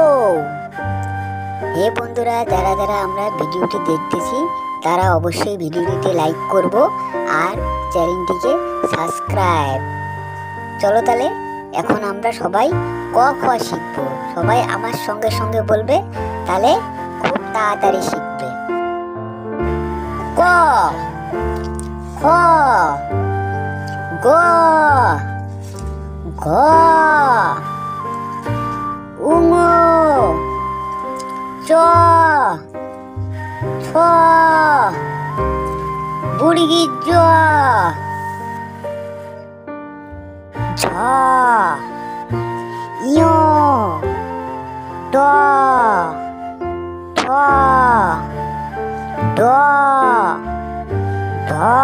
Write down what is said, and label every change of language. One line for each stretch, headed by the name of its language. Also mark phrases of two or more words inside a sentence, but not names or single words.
Bangla: হে বন্ধুরা, যারা যারা আমরা ভিডিওটি দেখতেছি তারা অবশ্যই ভিডিওটিতে লাইক করব আর চ্যানেলটিকে সাবস্ক্রাইব। চলো তাহলে এখন আমরা সবাই ক খ শিখব। সবাই আমার সঙ্গে সঙ্গে বলবে, তাহলে খুব তাড়াতাড়ি শিখবে। ক, খ, গ, ঘ, উঙ, চ, ছ, বুড়িগির জ, ঝ, ইয়, ট, ঠ, ড, ঢ,